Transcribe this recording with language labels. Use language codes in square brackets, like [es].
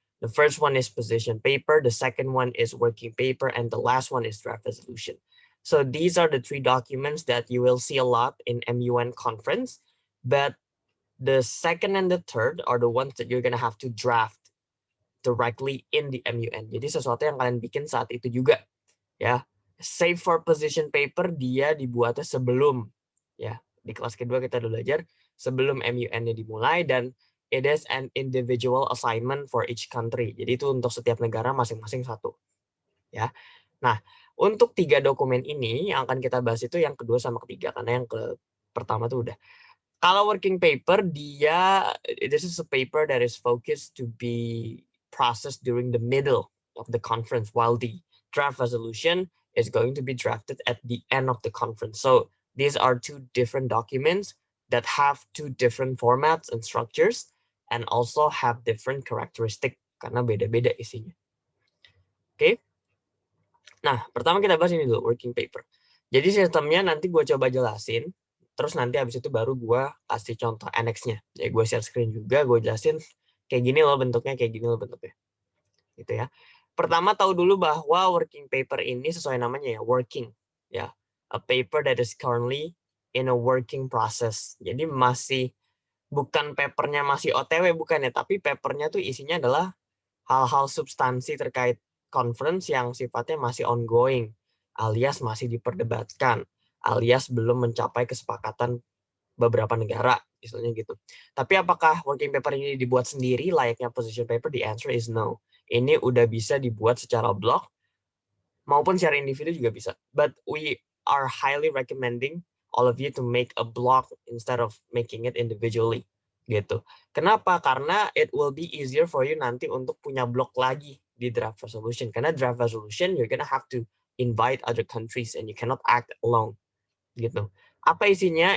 [en] The first one is position paper, the second one is working paper, and the last one is draft resolution. So these are the 3 documents that you will see a lot in MUN conference, but the second and the third are the ones that you're going to have to draft directly in the MUN. [id] Jadi sesuatu yang kalian bikin saat itu juga, ya. [en] Save for [id] position paper dia dibuatnya sebelum, ya. Di kelas kedua kita udah belajar sebelum MUN-nya dimulai, [en] dan it is an individual assignment for each country. [id] Jadi itu untuk setiap negara masing-masing satu, ya. Nah, untuk 3 dokumen ini yang akan kita bahas itu yang kedua sama ketiga, karena yang ke pertama tuh udah. Kalau [en] working paper, this is a paper that is focused to be processed during the middle of the conference, while the draft resolution is going to be drafted at the end of the conference. So these are 2 different documents that have 2 different formats and structures, and also have different characteristic [id] karena beda-beda isinya. Oke. Nah, pertama kita bahas ini dulu, working paper. Jadi sistemnya nanti gue coba jelasin, terus nanti habis itu baru gue kasih contoh annex-nya. Ya gue share screen juga, gue jelasin kayak gini loh bentuknya, kayak gini loh bentuknya. Gitu ya. Pertama tahu dulu bahwa working paper ini sesuai namanya ya, working. [en] Ya, a paper that is currently in a working process. [id] Jadi masih bukan papernya masih OTW, bukan ya, tapi papernya tuh isinya adalah hal-hal substansi terkait conference yang sifatnya masih ongoing, alias masih diperdebatkan, alias belum mencapai kesepakatan beberapa negara, misalnya gitu. Tapi apakah working paper ini dibuat sendiri layaknya position paper? [en] The answer is no. [id] Ini udah bisa dibuat secara blog maupun secara individu juga bisa. [en] But we are highly recommending all of you to make a blog instead of making it individually. [id] Gitu. Kenapa? Karena [en] it will be easier for you [id] nanti untuk punya blog lagi di draft resolution. Karena [en] draft resolution you're gonna have to invite other countries and you cannot act alone. [id] Gitu. Apa isinya?